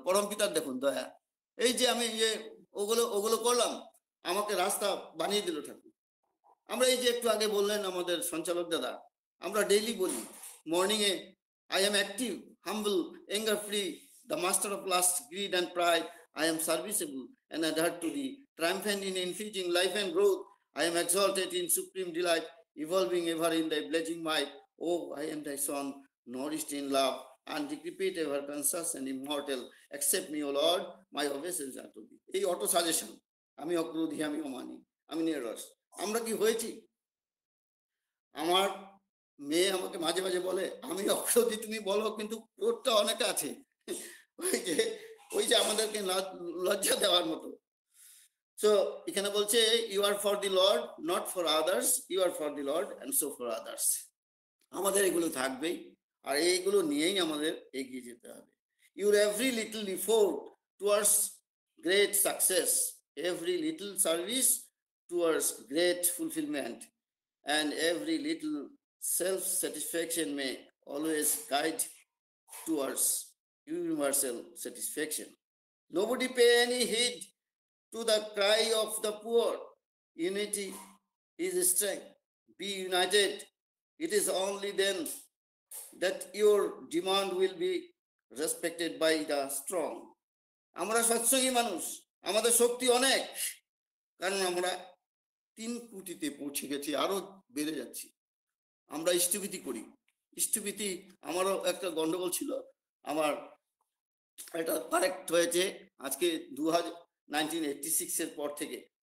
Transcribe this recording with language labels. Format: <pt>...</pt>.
<bn>পরমপিতার দেখুন দয়া, এই যে আমি যে ওগুলো ওগুলো করলাম, আমাকে রাস্তা বানিয়ে দিল ঠাকুর। আমরা এই যে একটু আগে বললেন আমাদের সঞ্চালক দাদা, আমরা ডেইলি বলি morning A,</bn> <en>I am active, humble, anger free, the master of lust, greed and pride, I am serviceable and adhered to thee, triumphant in infusing life and growth. I am exalted in supreme delight, evolving ever in thy blazing might. Oh, I am thy son, nourished in love, and decrepit ever conscious and immortal. Accept me, O Lord, my obeisance unto thee.</en> <bn>এই auto suggestion, আমি অক্রোধী, আমি অমানি, আমি নিরস। আমরা কি হয়েছি? আমার মেয়ে আমাকে মাঝে মাঝে বলে, আমি অক্রোধী তুমি বলো, কিন্তু ক্রোধটা অনেক আছে। ওই যে আমাদেরকে লজ্জা দেওয়ার মতো। সো এখানে বলছে,</bn> <en>You are for the lord, not for others, you are for the lord and so for others.</en> <bn>আমাদের এগুলো থাকবেই, আর এইগুলো নিয়েই আমাদের এগিয়ে যেতে হবে।</bn> <en>Your every little effort towards great success, every little service towards great fulfilment, and every little self-satisfaction may always guide towards universal satisfaction. Nobody pay any heed to the cry of the poor. Unity is strength. Be united. It is only then that your demand will be respected by the strong.</en> <bn>আমরা সৎসঙ্গী মানুষ, আমাদের শক্তি অনেক, কারণ আমরা 3 কোটিতে পৌঁছে গেছি, আরো বেড়ে যাচ্ছি। আমরা ইষ্টভীতি করি, ইষ্টভীতি আমারও একটা গন্ডগোল ছিল, আমার এটা কারেক্ট হয়েছে আজকে 1986 এর পর থেকে।</bn>